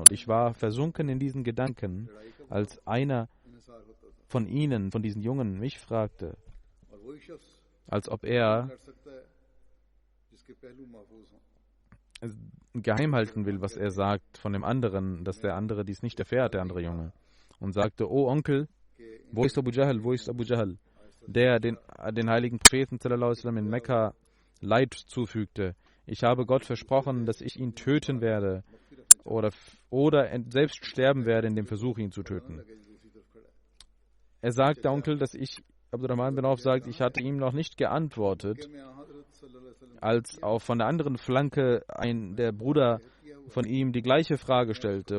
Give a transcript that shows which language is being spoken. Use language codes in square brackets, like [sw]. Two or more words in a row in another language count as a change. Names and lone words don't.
[de] Und ich war versunken in diesen Gedanken, als einer von ihnen, von diesen Jungen, mich fragte, als ob er geheim halten will, was er sagt von dem anderen, dass der andere dies nicht erfährt, der andere Junge. Und sagte, oh Onkel, wo ist Abu Jahl, wo ist Abu Jahl, der den heiligen Propheten [ar] صلى الله عليه وسلم [de] in Mekka Leid zufügte. Ich habe Gott versprochen, dass ich ihn töten werde oder selbst sterben werde in dem Versuch, ihn zu töten. Er sagt, der Onkel, dass ich Abdurrahman bin Auf sagt, ich hatte ihm noch nicht geantwortet, als auch von der anderen Flanke der Bruder von ihm die gleiche Frage stellte.